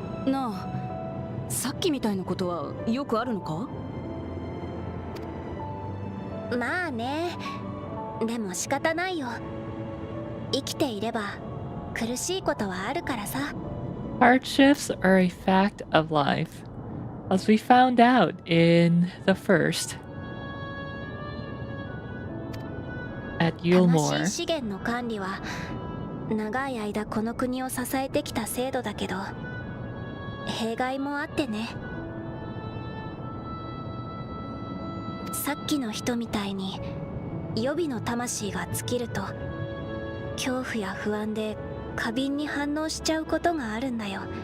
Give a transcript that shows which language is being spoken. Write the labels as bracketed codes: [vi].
[ja] なあ、さっきみたいなことはよくあるのか？まあね。でも仕方ないよ。生きていれば苦しいことはあるからさ。 [en] Hardships are a fact of life, as we found out in the first at [ja] 魂 [en] Yulmore. [ja] 資源の管理は長い間この国を支えてきた制度だけど、弊害もあってね。さっきの人みたいに予備の魂が尽きると恐怖や不安で過敏に反応しちゃうことがあるんだよ。